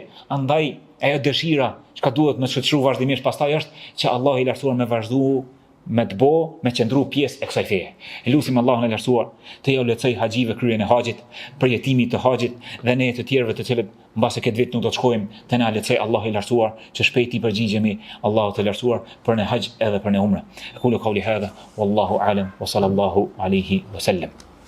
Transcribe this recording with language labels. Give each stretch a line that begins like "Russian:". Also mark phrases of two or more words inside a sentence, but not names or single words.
Albanian: Andaj ajo dëshira që duhet më shkëtshru vazhdimisht pastaj është që Allah I lartësuar me vazhdu me të bo, me qëndru pjesë e kësaj feje. Lutim Allahun e lartësuar të ja lehtësoj haxhive kryen e haxhit, përjetimin të haxhit dhe ne të tjerëve të cilët mbase këtë vit nuk do të shkojmë, të na lehtësoj Allahu I lartësuar që shpejt I përgjigjemi Allahut të lartësuar për në haxh edhe për në umre.
Arabic: أقول قولي هذا والله أعلم وصلى الله عليه وسلم.